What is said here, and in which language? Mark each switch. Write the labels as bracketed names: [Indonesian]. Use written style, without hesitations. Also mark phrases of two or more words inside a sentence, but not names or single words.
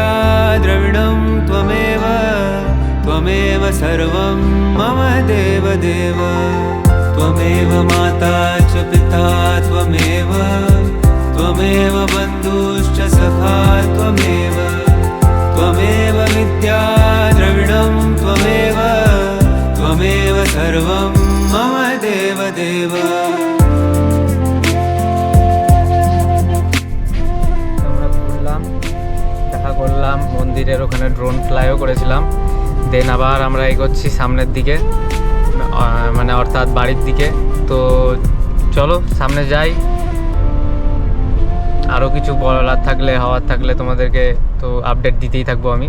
[Sanskrit] द्रविणं त्वमेव त्वमेव सर्वं मम देवदेव त्वमेव माता च पिता त्वमेव त्वमेव बन्धुश्च सखा त्वमेव त्वमेव विद्या द्रविणं त्वमेव त्वमेव सर्वं मम देवदेव। [Bangla] আমরা ঘুরলাম, দেখা করলাম, মন্দিরের ওখানে [English] drone fly-o [Bangla] করেছিলাম, দেন আবার আমরা এগোচ্ছি সামনের দিকে, মানে অর্থাৎ বাড়ির দিকে। তো চলো সামনে যাই, আরও কিছু বলার থাকলে হওয়ার থাকলে তোমাদেরকে তো আপডেট দিতেই থাকবো আমি।